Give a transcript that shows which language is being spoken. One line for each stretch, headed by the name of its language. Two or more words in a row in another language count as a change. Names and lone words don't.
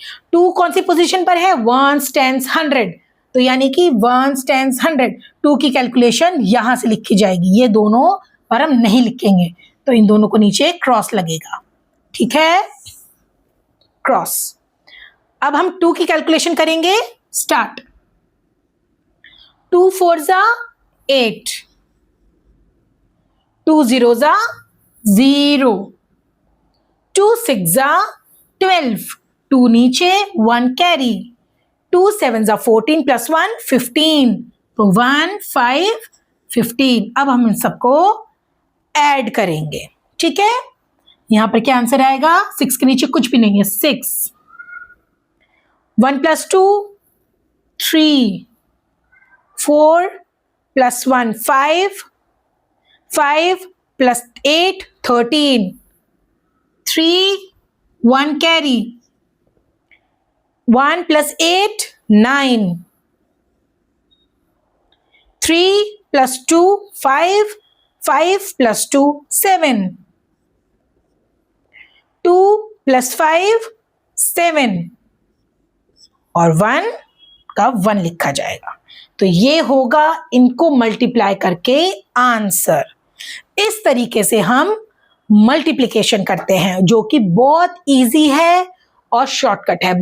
Hindi: 2 कौन सी पोजीशन पर है? 1s, 10s, 100, तो यानी कि 1s, 10s, 100। 2 की कैलकुलेशन यहां से लिखी जाएगी, ये दोनों पर हम नहीं लिखेंगे, तो इन दोनों को नीचे क्रॉस लगेगा। ठीक है, क्रॉस। अब हम 2 की कैलकुलेशन करेंगे, स्टार्ट।
English: 2 4s are 8, 2 0s are 0, 2 6s are 12, 2 नीचे, 1 कैरी, 2 7s are 14 plus 1 15,
Hindi: तो 1 5 15। अब हम इन सबको ऐड करेंगे। ठीक है, यहां पर क्या आंसर आएगा? 6 के नीचे कुछ भी नहीं है, 6।
English: 1 plus 2 3, 4 plus 1 5, 5 plus 8 13, 3 1 carry, 1 plus 8 9, 3 plus 2 5, 5 plus 2 7, 2 plus 5 7
Hindi: और 1 का 1 लिखा जाएगा। तो ये होगा इनको मल्टीप्लाई करके आंसर। इस तरीके से हम मल्टीप्लिकेशन करते हैं, जो कि बहुत इजी है और शॉर्टकट है।